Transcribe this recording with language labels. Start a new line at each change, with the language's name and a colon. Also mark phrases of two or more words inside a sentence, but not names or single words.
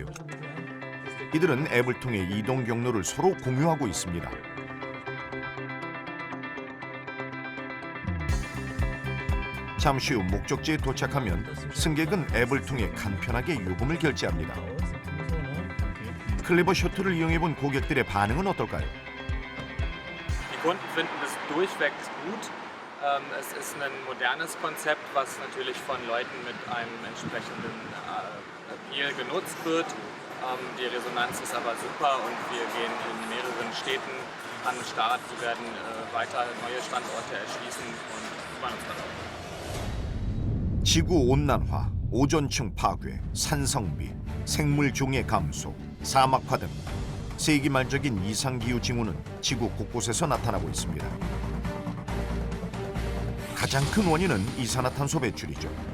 Korean: 이들은 앱을 통해 이동 경로를 서로 공유하고 있습니다. 잠시 후 목적지에 도착하면 승객은 앱을 통해 간편하게 요금을 결제합니다. 클레버 셔틀을 이용해본 고객들의 반응은 어떨까요?
German: Die Kunden finden das durchweg gut. Es ist ein modernes Konzept, was natürlich von Leuten mit einem entsprechenden Appeal genutzt wird. Die Resonanz ist aber super und wir gehen in mehreren Städten an den Start. Wir werden weiter neue Standorte erschließen und freuen uns darauf.
Korean: 지구 온난화, 오존층 파괴, 산성비, 생물 종의 감소, 사막화 등 세기말적인 이상기후 징후는 지구 곳곳에서 나타나고 있습니다. 가장 큰 원인은 이산화탄소 배출이죠.